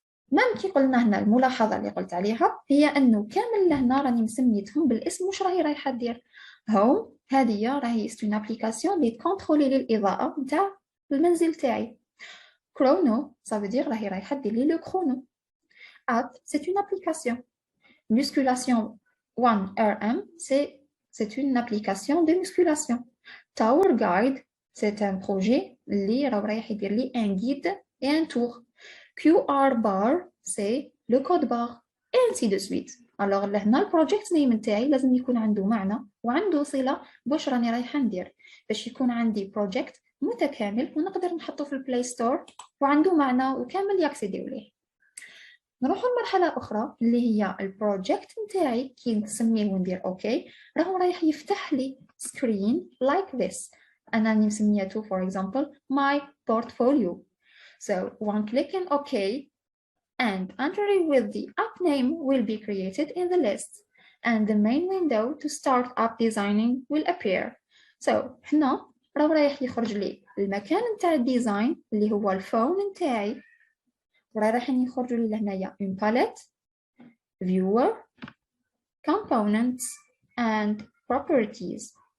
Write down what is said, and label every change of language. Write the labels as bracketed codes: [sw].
[ar] مام كي قلنا هنا الملاحظه اللي قلت عليها هي انه كامل لهنا راني مسميتهم بالاسم واش راهي رايحه دير. هوم هذه راهي [fr] اون ابليكاسيون [ar] اللي تكونترولي لي الاضاءه نتاع المنزل تاعي. كرونو صافي دير راهي رايحه دير لي لو كرونو. [fr] اب سي اون ابليكاسيون. musculation 1RM c'est une application de musculation. Tower Guide c'est un projet [ar] اللي رايح يدير لي [fr] un guide et un tour. QR bar c'est le code barre et ainsi de suite. [ar] alors لهنا البروجيكت نيم نتاعي لازم يكون عنده معنى وعنده صله باش راني رايحه ندير باش يكون عندي بروجيكت متكامل ونقدر نحطه في البلاي ستور وعنده معنى وكامل ياكسيديو ليه. نروحوا لمرحله اخرى اللي هي البروجيكت نتاعي كي نسميه وندير اوكي راهو رايح يفتح لي [en] Screen like this. [ar] انا نسميته [en] for example my portfolio. so one click in OK and entry with the app name will be created in the list and the main window to start app designing will appear. [ar] so هنا راهو رايح يخرج لي المكان نتاع الديزاين اللي هو الفون نتاعي، ورايحين يخرجوا لي لهنايا [fr] une palette, [en] viewer, components and properties.